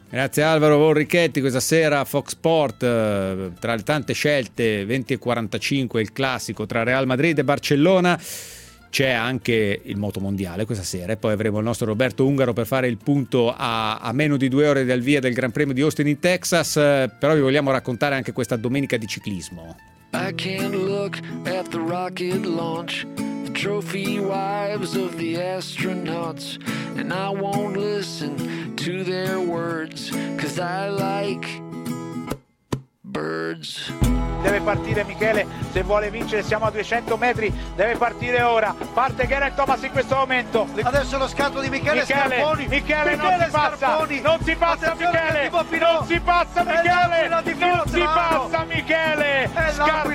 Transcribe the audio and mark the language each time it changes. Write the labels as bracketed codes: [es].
[it] Grazie Alvaro Borrichetti, questa sera Fox Sport, tra le tante scelte, 20.45 il classico tra Real Madrid e Barcellona, c'è anche il moto mondiale questa sera, e poi avremo il nostro Roberto Ungaro per fare il punto a meno di 2 ore dal via del Gran Premio di Austin in Texas, però vi vogliamo raccontare anche questa domenica di ciclismo. [en] I can't look at the rocket launch, the trophy wives of the astronauts, and I won't listen to their words, 'cause I like birds. [it] Deve partire Michele, se vuole vincere siamo a 200 metri, deve partire ora, parte Geraint Thomas in questo momento. Adesso lo scatto di Michele Scarponi. Michele non si passa, Scarponi. Non si passa. Attenzione, Michele, non si passa Michele, non si passa Michele, Scarponi.